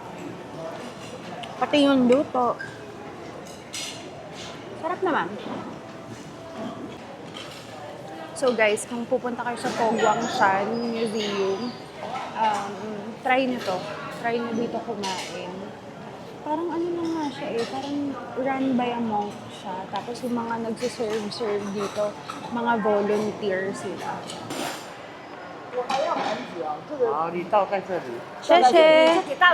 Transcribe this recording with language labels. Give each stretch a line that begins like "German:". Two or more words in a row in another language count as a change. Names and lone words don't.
Filipino: Pati yung luto. Sarap naman. So guys, kung pupunta kayo sa Pogwangshan Museum, try nyo to. Try nyo dito kumain. Parang ano lang nga siya eh, parang
English: run by a monk
Filipino: siya. Tapos yung mga nagsiserve dito, mga volunteer sila.
Chinese: 好，你倒在这里。 Sheshe!